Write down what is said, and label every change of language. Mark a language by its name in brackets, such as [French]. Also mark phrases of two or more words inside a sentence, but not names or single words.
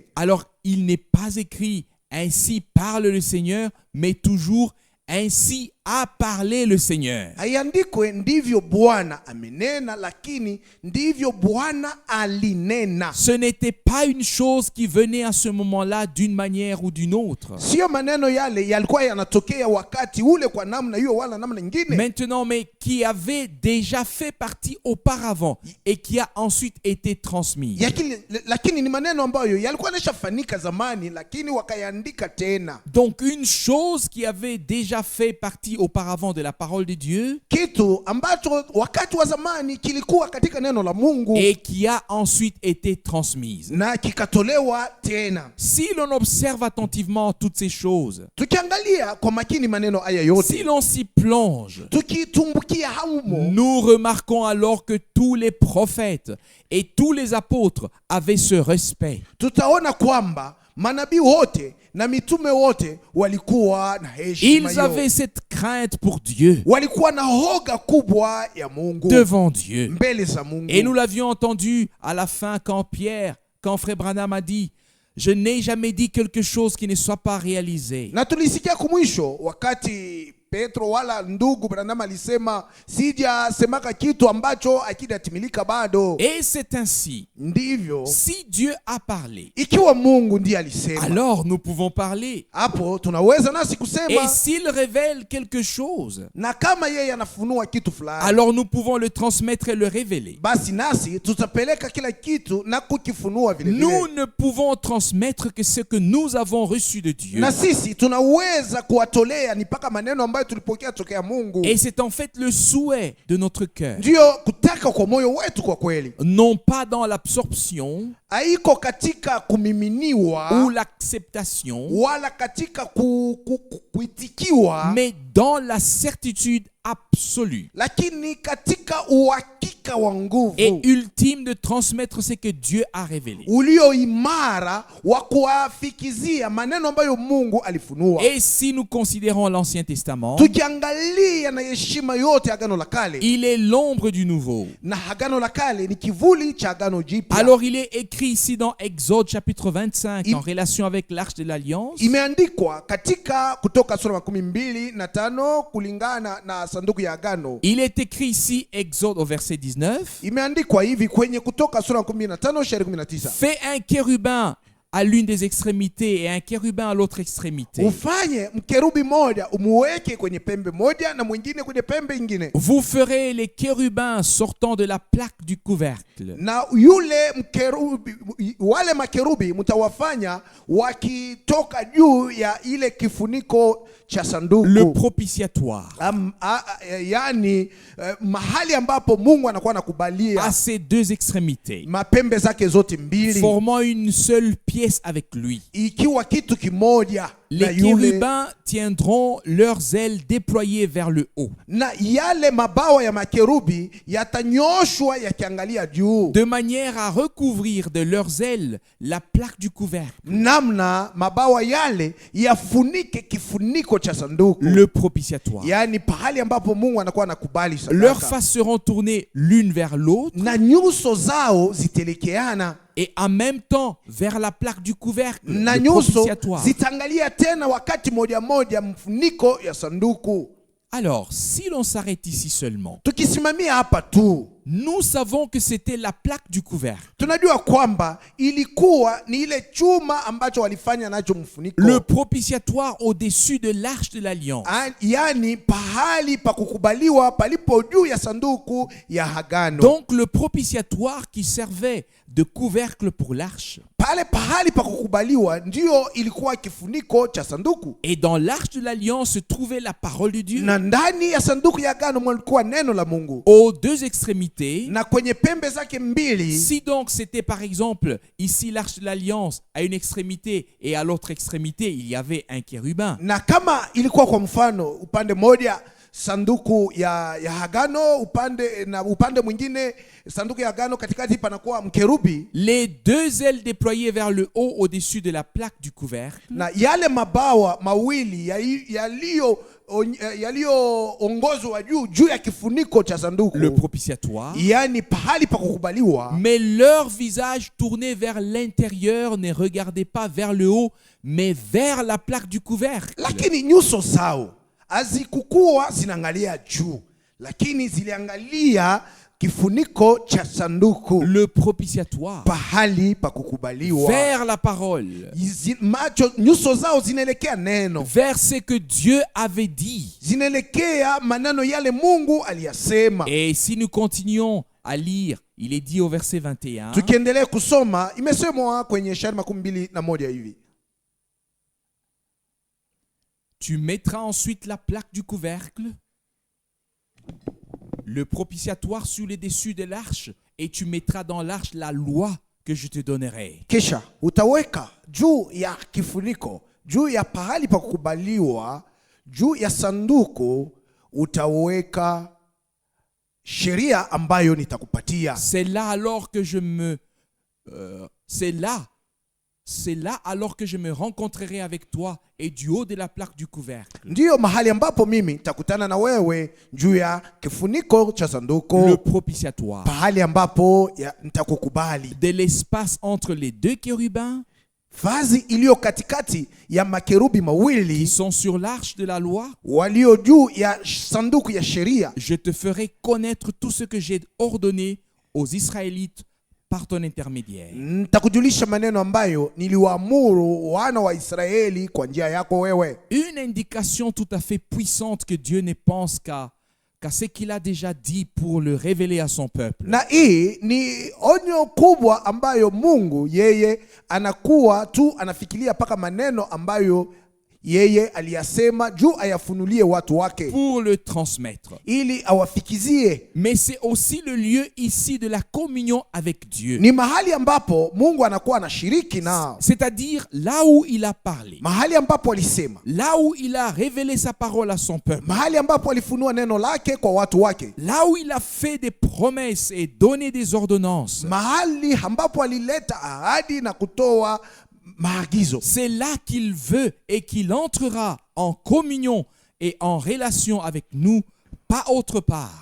[French] alors il n'est pas écrit ainsi parle le Seigneur, mais toujours ainsi a parlé le Seigneur. [Swahili] Haiandikwe ndivyo Bwana amenena, lakini ndivyo Bwana alinena. [French] Ce n'était pas une chose qui venait à ce moment-là d'une manière ou d'une autre. [Swahili] Sio maneno yale yalikuwa yanatokea wakati ule kwa namna hiyo wala namna nyingine. [French] Maintenant, mais qui avait déjà fait partie auparavant et qui a ensuite été transmis. [Swahili] Lakini ni maneno ambayo yalikuwa yanashafanyika zamani, lakini wakayaandika tena. [French] Donc une chose qui avait déjà fait partie auparavant de la parole de Dieu, [Swahili] kitu ambacho wakati wa zamani kilikuwa katika neno la Mungu, [French] et qui a ensuite été transmise. [Swahili] Na kikatolewa tena. [French] Si l'on observe attentivement toutes ces choses, [Swahili] tukiangalia kwa makini maneno haya yote, [French] si l'on s'y plonge, [Swahili] tukitumbukia haumo, [French] nous remarquons alors que tous les prophètes et tous les apôtres avaient ce respect. [Swahili] Tutaona kwamba manabii wote na mitume wote walikuwa na heshima. [French] Ils avaient cette crainte pour Dieu. [Swahili] Walikuwa na hoga kubwa ya Mungu. [French] Devant Dieu. [Swahili] Mbele za Mungu. [French] Et nous l'avions entendu à la fin quand Frère Branham a dit, je n'ai jamais dit quelque chose qui ne soit pas réalisé. [Swahili] Na tulisikia kumwisho wakati Petro wala ndugu Branham alisema sijasemaka kitu ambacho hakijatimilika bado. [French] Et c'est ainsi. [Swahili] Ndivyo. [French] Si Dieu a parlé, [Swahili] ikiwa Mungu ndiye alisema, [French] alors nous pouvons parler. [Swahili] Hapo tunaweza nasi kusema. [French] Et s'il révèle quelque chose, [Swahili] na kama yeye anafunua kitu fulani, [French] alors nous pouvons le transmettre et le révéler. [Swahili] Basi nasi tutapeleka kila kitu na kukifunua vile vile. [French] Nous ne pouvons transmettre que ce que nous avons reçu de Dieu. [Swahili] Na sisi tunaweza kuwatolea ni paka maneno ambayo tulipokea tokea Mungu. [French] Et c'est en fait le souhait de notre cœur. [Swahili] Ndio kutaka kwa moyo wetu kwa kweli. [French] Non pas dans l'absorption, [Swahili] haiko katika kumiminiwa, [French] ou l'acceptation, [Swahili] wala katika kuitikiwa, [French] mais dans la certitude absolue, [Swahili] lakini katika uhakika wa nguvu [French] et ultime de transmettre ce que Dieu a révélé. [Swahili] Ulio imara wa kuafikizia maneno ambayo Mungu alifunua. [French] Et si nous considérons l'Ancien Testament, [Swahili] tukiangalia na heshima yote Agano la Kale, [French] il est l'ombre du Nouveau. [Swahili] Na Agano la Kale ni kivuli cha Agano Jipya. [French] Alors il est écrit ici dans Exode chapitre 25 en relation avec l'Arche de l'Alliance. [Swahili] Imeandikwa katika Kutoka sura 25 kulingana na sanduku ya agano. [French] Il est écrit ici Exode au verset 19. [Swahili] Imeandikwa hivi kwenye Kutoka sura 15 shairi 19. [French] Fais un kérubin à l'une des extrémités et un kérubin à l'autre extrémité. [Swahili] Ufanye mkerubi moja umuweke kwenye pembe moja na mwingine kwenye pembe ingine. [French] Vous ferez les kérubins sortant de la plaque du couvercle. [Swahili] Na yule mkerubi, wale makerubi mtawafanya wakitoka juu ya ile kifuniko cha sanduku. [French] Le propitiatoire. [Swahili] Yani mahali ambapo Mungu anakuwa anakubalia. [French] À ces deux extrémités. [Swahili] Mapembe zake zote mbili. [French] Formant une seule pierre pièce avec lui. [Swahili] ikiwa kitu kimoja na [French] Les [Swahili] yule, [French] chérubins tiendront leurs ailes déployées vers le haut, [Swahili] na yale mabawa ya makerubi yatanyoshwa yakiangalia juu, [French] de manière à recouvrir de leurs ailes la plaque du couvercle, [Swahili] namna mabawa yale yafunike kifuniko cha sanduku, [French] le propitiatoire. [Swahili] yaani pahali ambapo Mungu anakuwa anakubali [French] Leurs [Swahili] sadaka, [French] faces seront tournées l'une vers l'autre [Swahili] na nyuso zao zitelekeana, [French] et en même temps vers la plaque du couvercle, [Swahili] na [French] le [Swahili] nyuso [French] propitiatoire. [Swahili] zitaangalia tena wakati moja moja mfuniko ya sanduku. [French] Alors, si l'on s'arrête ici seulement, [Swahili] Tukisimamia hapa tu, [French] nous savons que c'était la plaque du couvercle. [Swahili] tunajua kwamba ilikuwa ni ile chuma ambacho walifanya nacho mfuniko, [French] Le propitiatoire au-dessus de l'arche de l'alliance. [Swahili] yaani pahali pa kukubaliwa palipo juu ya sanduku ya agano. [French] Donc le propitiatoire qui servait de couvercle pour l'arche. [Swahili] Pale pahali pa kukubaliwa ndio ilikuwa kifuniko cha sanduku, [French] Et dans l'arche de l'alliance se trouvait la parole de Dieu. [Swahili] na ndani ya sanduku ya agano mlikuwa neno la Mungu, [French] Aux deux extrémités. [Swahili] na kwenye pembe zake mbili. [French] Si donc c'était par exemple ici l'arche de l'alliance à une extrémité et à l'autre extrémité il y avait un chérubin. [Swahili] Na kama ilikuwa kwa mfano upande moja sanduku ya agano, upande mwingine sanduku ya agano, katikati panakuwa mkerubi, [French] Les deux ailes déployées vers le haut au-dessus de la plaque du couvercle. [Swahili] na yale mabawa mawili yaliyoongozwa juu ya kifuniko cha sanduku, [French] Le propitiatoire. [Swahili] yaani pahali pa kukubaliwa. [French] Mais leur visage tourné vers l'intérieur ne regardait pas vers le haut, mais vers la plaque du couvercle. [Swahili] Lakini nyuso zao hazikukuwa zinaangalia juu, lakini ziliangalia kifuniko cha sanduku, [French] Le propitiatoire. [Swahili] pahali pa kukubaliwa. [French] Vers la parole. [Swahili] Nyuso zao zinaelekea neno, [French] Vers ce que Dieu avait dit. [Swahili] zinaelekea maneno yale Mungu aliyasema. [French] Et si nous continuons à lire, il est dit au verset 21. [Swahili] Tukiendelea kusoma, imesemwa kwenye shairi 21 hivi: [French] Tu mettras ensuite la plaque du couvercle, le propitiatoire sur le dessus de l'arche, et tu mettras dans l'arche la loi que je te donnerai. [Swahili] Kisha utaweka juu ya kifuniko, juu ya pahali pa kukubaliwa, juu ya sanduku utaweka sheria ambayo nitakupatia. [French] C'est là alors que je me c'est là alors que je me rencontrerai avec toi et du haut de la plaque du couvercle. [Swahili] Ndiyo mahali ambapo mimi nitakutana na wewe juu ya kifuniko cha [French] Le [Swahili] sanduku, [French] propitiatoire. [Swahili] pahali ambapo nitakukubali. [French] De l'espace entre les deux chérubins [Swahili] Vazi iliyo katikati ya makerubi [French] qui [Swahili] mawili [French] sont sur l'arche de la loi, [Swahili] walio juu ya sanduku ya sheria, [French] je te ferai connaître tout ce que j'ai ordonné aux Israélites par ton intermédiaire. [Swahili] nitakujulisha maneno ambayo niliwaamuru wana wa Israeli kwa njia yako wewe. [French] Une indication tout à fait puissante que Dieu ne pense qu'à ce qu'il a déjà dit pour le révéler à son peuple. [Swahili] Na hii ni onyo kubwa ambayo Mungu yeye anakuwa tu anafikiria paka maneno ambayo yeye aliyasema juu ayafunulie watu wake, [French] Pour le transmettre. [Swahili] ili awafikizie. [French] Mais c'est aussi le lieu ici de la communion avec Dieu. [Swahili] Ni mahali ambapo Mungu anakuwa anashiriki nao, [French] C'est-à-dire là où il a parlé, [Swahili] mahali ambapo alisema, [French] là où il a révélé sa parole à son peuple, [Swahili] mahali ambapo alifunua neno lake kwa watu wake, [French] là où il a fait des promesses et donné des ordonnances. [Swahili] mahali ambapo alileta ahadi na kutoa maagizo. [French] C'est là qu'il veut et qu'il entrera en communion et en relation avec nous, pas autre part.